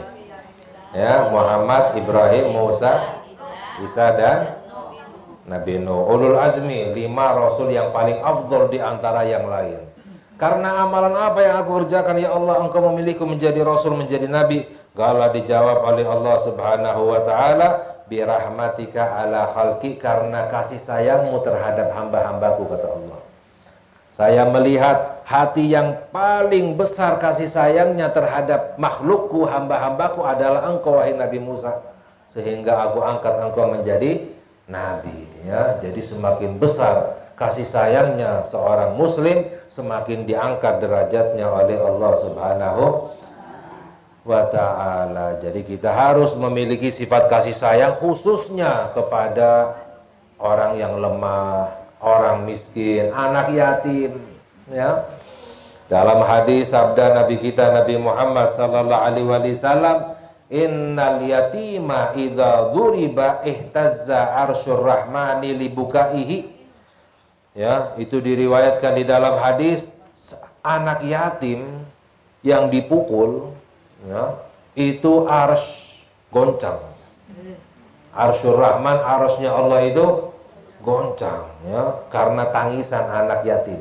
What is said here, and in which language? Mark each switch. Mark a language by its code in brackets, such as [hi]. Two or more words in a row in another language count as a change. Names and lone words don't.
[id] Ya, Muhammad, Ibrahim, Musa, Isa dan Nabi Nuh. Ulul azmi, 5 rasul yang paling afdol di antara yang lain. Karena amalan apa yang aku kerjakan ya Allah engkau memilihku menjadi rasul, menjadi nabi? Gala dijawab oleh Allah [ar] سبحانه وتعالى, برحمتك على خلقي, [id] karena kasih sayangmu terhadap hamba-hambaku, kata Allah. Saya melihat hati yang paling besar kasih sayangnya terhadap makhlukku, hamba-hambaku adalah engkau, wahai Nabi Musa. Sehingga aku angkat engkau menjadi nabi. Ya, jadi semakin besar kasih sayangnya seorang muslim, semakin diangkat derajatnya oleh Allah [ar] سبحانه وتعالى. [id] Jadi kita harus memiliki sifat kasih sayang khususnya kepada orang yang lemah, orang miskin, anak yatim, ya. Dalam hadis sabda Nabi kita Nabi Muhammad [ar] صلى الله عليه وسلم, إن اليتيم إذا ضرب اهتز عرش الرحمن لبكائه. [id] Ya, itu diriwayatkan di dalam hadis, anak yatim yang dipukul, ya, itu arsy goncang. [ar] عرش الرحمن, [id] arsy-nya Allah itu goncang, ya, karena tangisan anak yatim.